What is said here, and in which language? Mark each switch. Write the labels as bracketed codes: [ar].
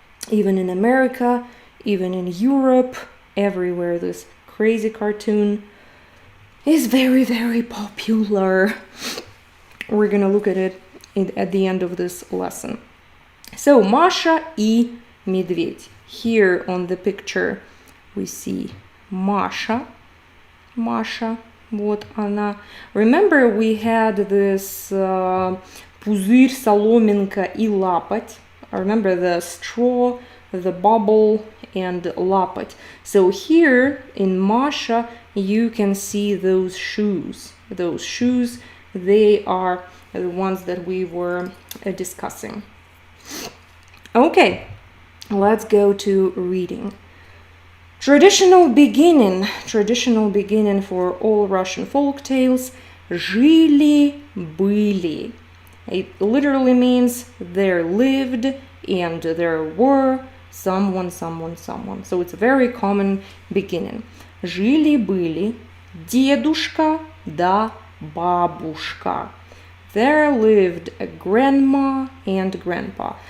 [en] Even in America, even in Europe, everywhere this crazy cartoon is very, very popular. We're gonna look at it at the end of this lesson. So, [ru] Masha и Медведь. [en] Here on the picture we see Masha. [ru] Masha, вот она. [en] Remember we had this [ru] пузырь, соломинка и лапоть. [en] I remember the straw, the bubble, and лапоть. So here in Masha you can see those shoes. Those shoes, they are the ones that we were discussing. Okay, let's go to reading. Traditional beginning for all Russian folk tales. [ru] Жили-были. [en] It literally means there lived and there were someone. So it's a very common beginning. [ru] Жили-были дедушка да бабушка. [en] There lived a grandma and grandpa.